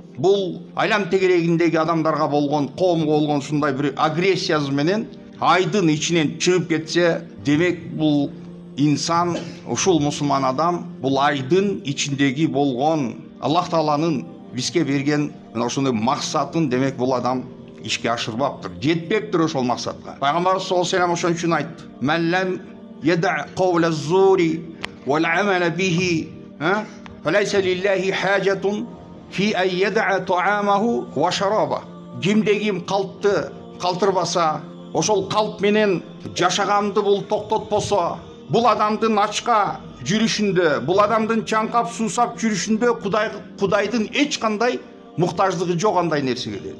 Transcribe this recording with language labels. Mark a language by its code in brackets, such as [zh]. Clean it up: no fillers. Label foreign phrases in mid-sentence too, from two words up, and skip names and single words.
[ky] Бул айлам тегерегиндеги адамдарга болгон, коомго болгон ушундай бир агрессиясы менен айдын ичинен чыгып кетсе, демек бул инсан, ушул мусулман адам бул айдын ичиндеги болгон Аллах Тааланын бизге берген мына ошондой максатын демек бул адам ишке ашырбаптыр, жетпептир ошол максатка. Пайгамбарыбыз [ar] صلى الله عليه [ky] ошон үчүн айтты: [ar] "من لم يدع قول الزور والعمل به فليس لله حاجة في أن يدع طعامه وشرابه". [ky] Кимде ким калпты калтырбаса, ошол калп менен жашаганды бул токтотпосо, бул адамдын ачка жүрүшүндө, бул адамдын чаңкап суусап жүрүшүндө Кудайдын эч кандай муктаждыгы жок андай нерсеге дейт.